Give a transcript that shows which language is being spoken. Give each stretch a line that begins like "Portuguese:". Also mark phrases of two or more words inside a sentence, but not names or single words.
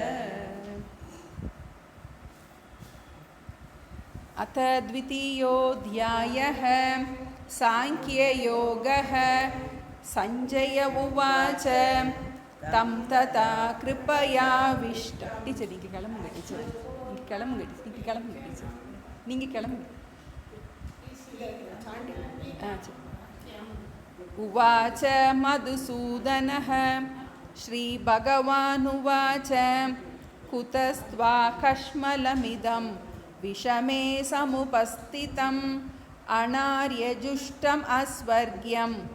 Sanskrit: अथ द्वितीयोऽध्यायः सांख्ययोगः। संजय उवाच तं तथा कृपयाविष्ट
Tamil: டீச்சர் நீங்கள் கிளம்புங்க டீச்சர் நீங்கள் கிளம்புங்க நீங்கள் கிளம்புங்க டீச்சர் நீங்கள் கிளம்புங்க
Sanskrit: उवाच मधुसूदनः श्रीभगवानुवाच कुतस्त्वा कश्मलमिदं विषमे समुपस्थितम् अनार्यजुष्टम् अस्वर्ग्यम्